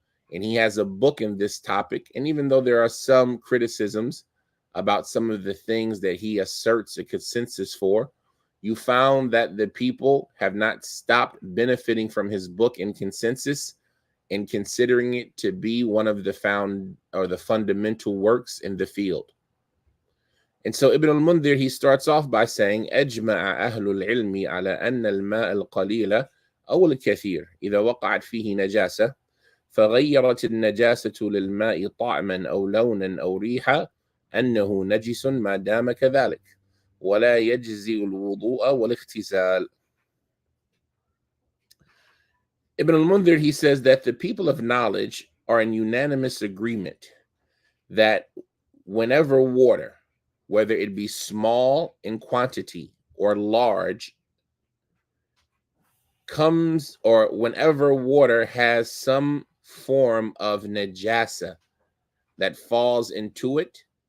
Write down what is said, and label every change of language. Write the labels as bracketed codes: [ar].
[en] And he has a book in this topic. And even though there are some criticisms about some of the things that he asserts a consensus for, you found that the people have not stopped benefiting from his book and consensus and considering it to be one of the fundamental works in the field. And so Ibn al-Mundhir, he starts off by saying, [ar] أجمع أهل العلم على أن الماء القليل أو الكثير إذا وقعت فيه نجاسة فغيرت النجاسة للماء طعما أو لونا أو ريحا أنه نجس ما دام كذلك ولا يجزئ الوضوء والاغتسال. [en] Ibn al-Mundhir, he says that the people of knowledge are in unanimous agreement that whenever water, whether it be small in quantity or large, comes, or whenever water has some form of najasa that falls into it,